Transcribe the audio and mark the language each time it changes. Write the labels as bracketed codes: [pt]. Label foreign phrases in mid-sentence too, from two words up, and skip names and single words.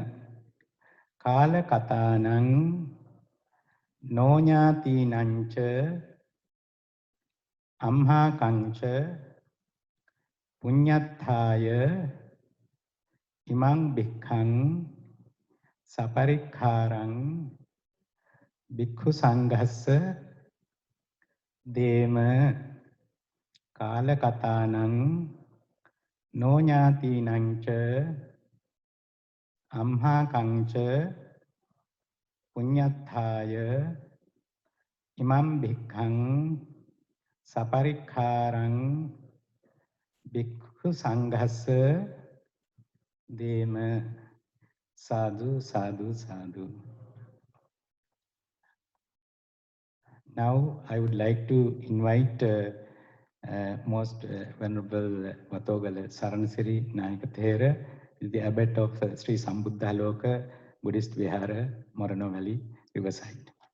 [pi] Kala katanang no nyatinancha amhakancha punyathaya imang bhikkhang saparikharang bhikkhu sanghassa dema. Kala katanang no nyatinancha amhakancha punyathaya imam bhikkhang saparikharang bhikkhu sanghassa dema. Sadhu, sadhu, sadhu. [en] Now I would like to invite Most Venerable Matogala Saransiri Nayakathera, the abbot of Sri Sambuddhaloka Buddhist Vihara, Morano Valley, Riverside.